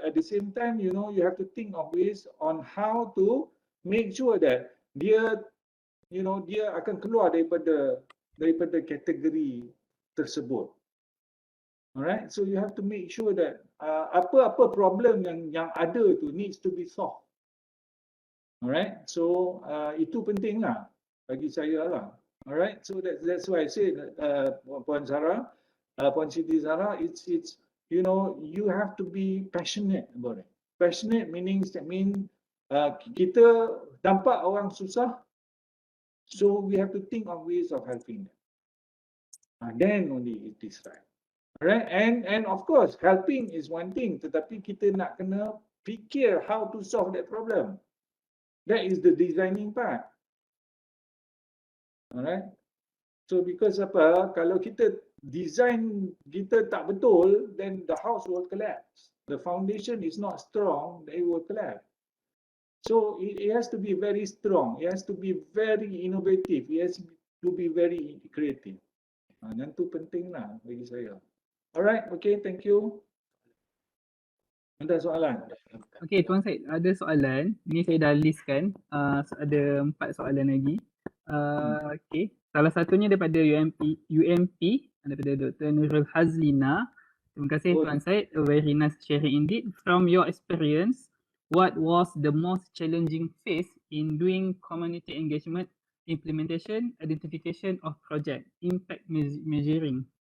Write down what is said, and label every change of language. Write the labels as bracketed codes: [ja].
[en] At the same time, you have to think of ways on how to make sure that [ms] dia akan keluar daripada kategori tersebut. [en] Alright, so you have to make sure that [ms] apa-apa [en] problem [ms] yang ada tu [en] needs to be solved. [ms] Alright, so itu penting lah bagi saya lah. [en] Alright, so that's why I say Puan Siti Sarah, it's you have to be passionate about it. Passionate means [ms] kita nampak orang susah, [en] so we have to think of ways of helping them. Then only it is right. Alright, and of course helping is one thing, [ms] tetapi kita nak kena fikir [en] how to solve that problem. That is the designing part. Alright. So because [ms] apa, kalau kita design kita tak betul, [en] then the house will collapse. The foundation is not strong, then it will collapse. So it has to be very strong. It has to be very innovative. It has to be very creative. [ms] Yang tu penting lah bagi saya. [en] Alright, okay, thank you. [ms] Ada soalan? Okay, Tuan Syed, ada soalan. Ni saya dah listkan. Ada 4 soalan lagi. Okay, salah satunya daripada UMP daripada Dr. Nurul Hazlina. Terima kasih [en] Tuan Syed, a very nice sharing indeed. From your experience, what was the most challenging phase in doing community engagement, implementation, identification of project, impact measuring?